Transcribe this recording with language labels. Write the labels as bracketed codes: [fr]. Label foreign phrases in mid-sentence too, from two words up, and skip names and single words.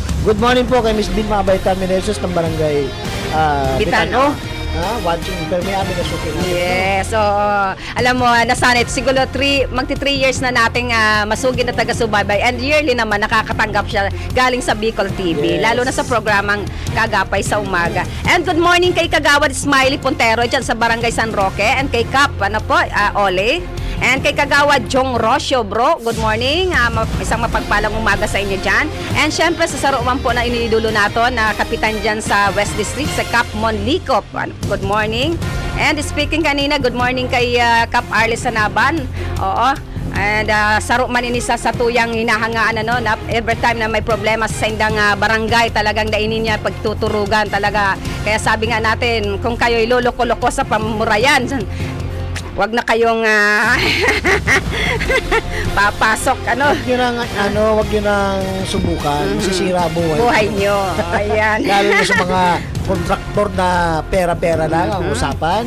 [en] Good morning [tl] po kay Miss Bin Mabay Terminesos ng Barangay Bitano. Watching pero may amin na suki natin. Yes, so alam mo, nasanit siguro magti 3 years na nating masugid na taga-subaybay and yearly naman nakakatanggap siya galing sa Bicol TV, [en] Yes. [tl] lalo na sa programang Kagapay sa Umaga. [en] And good morning [tl] kay Kagawad Smiley Pontero dyan sa Barangay San Roque and kay Kap, Ole. And kay Kagawad Jong Rocio, bro, [en] good morning. [tl] Isang mapagpalang umaga sa inyo dyan. [bik] And syempre sa saruman po na inidulo nato na kapitan dyan sa West District, sa Cap Monlicop. [en] Good morning. And speaking kanina, good morning kay Cap Arlis Sanaban. Oo. [bik] And saro man ini sa tuyang hinahangaan na [en] every time [bik] na may problema sa indang barangay talagang dainin niya pagtuturugan talaga. [tl] Kaya sabi nga natin, kung kayo'y loloko-loko sa pamumurayan, wag na kayong papasok Wag nyo nang subukan. Masisira buhay nyo. Ayan. Lalo na sa mga kontraktor na pera-pera lang ang usapan.